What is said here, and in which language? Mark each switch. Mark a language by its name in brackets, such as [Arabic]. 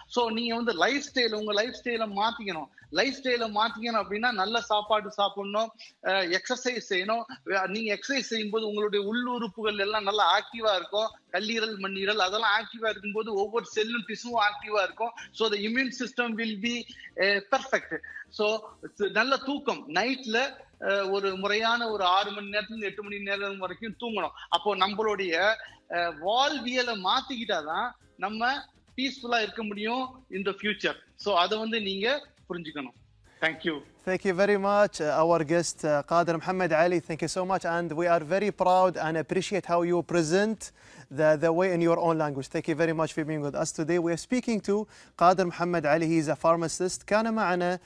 [Tamil] So நீங்க வந்து உங்க லைஃப் ஸ்டைலை மாத்திக்கணும். லைஃப் ஸ்டைலை மாத்திக்கணும் அப்படின்னா நல்ல சாப்பாடு சாப்பிடணும், எக்ஸசைஸ் செய்யணும். நீங்க எக்ஸசைஸ் செய்யும் போது உங்களுடைய உள்ளுறுப்புகள் எல்லாம் நல்லா ஆக்டிவா இருக்கும். கல்லீரல், மண்ணீரல் அதெல்லாம் ஆக்டிவா இருக்கும்போது ஒவ்வொரு செல்லும் டிஷ்யூவும் ஆக்டிவா இருக்கும். [English] So the immune system will be perfect. [Tamil] So நல்ல தூக்கம், நைட்ல ஒரு முறையான ஒரு 6 மணி நேரத்துல 8 மணி நேரம் வரைக்கும் தூங்கணும். அப்போ நம்மளுடைய வாழ்வியலை மாத்திக்கிட்டாதான் நம்ம பீஸ்ஃபுல்லா இருக்க முடியும் [English] in the future. [Tamil] So அதை வந்து நீங்க புரிஞ்சுக்கணும். [English] Thank you. Thank you very much, our guest Qadir Mohammed Ali. Thank you so much, and we are very proud and appreciate how you present the way in your own language. Thank you very much for being with us today. We are speaking to Qadir Mohammed Ali. He is a pharmacist. [Arabic] كان معنا